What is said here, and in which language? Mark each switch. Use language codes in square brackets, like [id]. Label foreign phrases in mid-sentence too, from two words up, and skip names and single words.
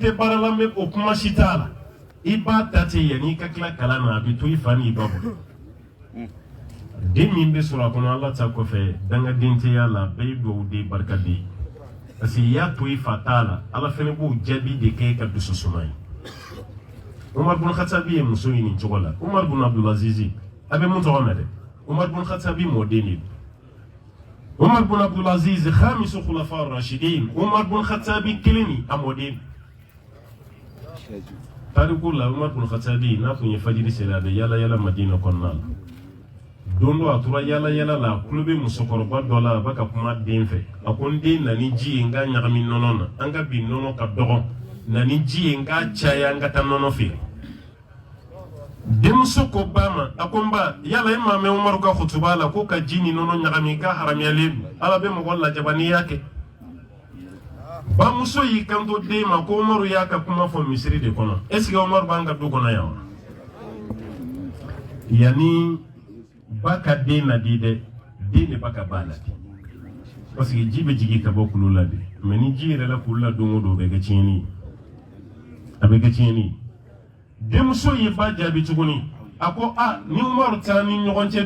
[bm] tɛ baara la o kuma si t'a la i b'a ta ten yanni i ka tila kalan na a bɛ to i fa n'i ba bolo den min bɛ sɔrɔ a kɔnɔ ala ta kɔfɛ dangaden tɛ y'a la bɛɛ ye dugawuden barikaden ye [fr] parce que [bm] i y'a to i fa t'a la ala fɛnɛ b'o jaabi de kɛ e ka dusu suma ye Umar bin Khattabi ye muso ɲini cogo la Umar bin Abdulaziz a bɛ mun tɔgɔ mɛn dɛ Umar bin Khattabi mɔden de don Umar bin Abdulaziz [ar] خامس الخلفاء الراشدين [bm] Umar bin Khattabi kelen ni a mɔden tariku la Umar bin Khattabi n'a tun ye fajiri seli a bɛ yala yala Madina kɔnɔna la don dɔ a tora yala yala la a tulo bɛ musokɔrɔba dɔ la a bɛ ka kuma den fɛ a ko n den na ni ji ye n ka ɲagami nɔnɔ na an ka bi nɔnɔ ka dɔgɔ na ni ji ye n ka caya an ka taa nɔnɔ feere denmuso ko ba ma a ko n ba yala e maa mɛn Umaru ka kutuba la ko ka ji ni nɔnɔ ɲagami ka haramuyalen don ala bɛ mɔgɔ lajaba n'i y'a kɛ bamuso y'i kanto den ma ko Umaru y'a ka kuma fɔ misiri de kɔnɔ [fr] est ce que [bm] Umaru b'an ka du kɔnɔ yan wa yanni ba ka den ladi dɛ den de ba ka ba ladi [fr] parce que [bm] ji bɛ jigin ka bɔ kulu la de mais ni ji yɛrɛ la kulu la don o don o bɛ kɛ tiɲɛni ye a bɛ kɛ tiɲɛni ye denmuso ye ba jaabi tuguni a ko a ni Umaru taara ni ɲɔgɔn cɛ